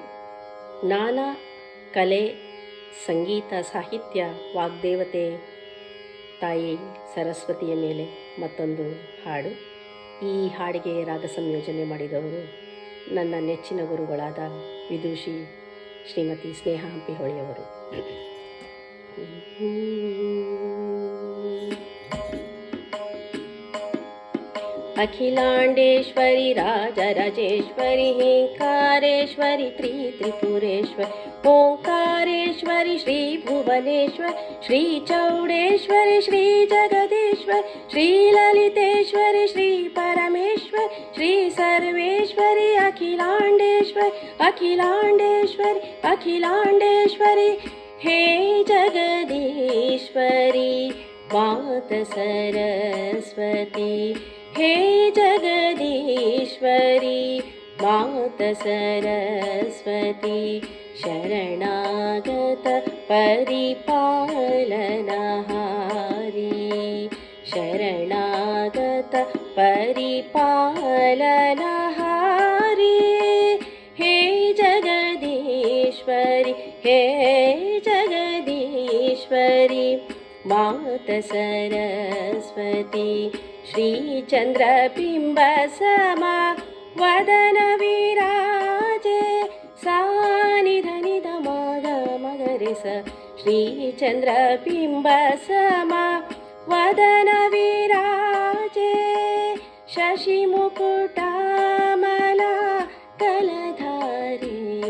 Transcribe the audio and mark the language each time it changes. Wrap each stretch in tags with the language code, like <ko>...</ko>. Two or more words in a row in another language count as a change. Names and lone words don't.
<kn>ನಾನಾ ಕಲೆ, ಸಂಗೀತ, ಸಾಹಿತ್ಯ, ವಾಗ್ದೇವತೆ ತಾಯಿ ಸರಸ್ವತಿಯ ಮೇಲೆ ಮತ್ತೊಂದು ಹಾಡು. ಈ ಹಾಡಿಗೆ ರಾಗ ಸಂಯೋಜನೆ ಮಾಡಿದವರು ನನ್ನ ನೆಚ್ಚಿನ ಗುರುಗಳಾದ ವಿದೂಷಿ ಶ್ರೀಮತಿ ಸ್ನೇಹ ಹಂಪಿಹೊಳಿಯವರು.</kn> <sa>अखिलांडेश्वरी राजराजेश्वरी हिंकारेश्वरी त्रिपुरेश्वरी ओंकारेश्वरी श्री भुवनेश्वर श्री चौडेश्वरी श्री जगदीश्वर श्री ललितेश्वरी श्री परमेश्वर श्री सर्वेश्वरी अखिलांडेश्वरी अखिलांडेश्वरी अखिलांडेश्वरी हे जगदीश्वरी मात सरस्वती हे जगदीश्वरी मात सरस्वती शरणागत परिपालनहारी शरणागत परिपालनहारी हे जगदीश्वरी हे जगदीश्वरी मात सरस्वती श्री चंद्रबिंब समा वदन विराजे सानिधनिध मग मगरे स श्री चंद्रबिंब समा वदन विराजे शशि मुकुटामला कलधारी</sa>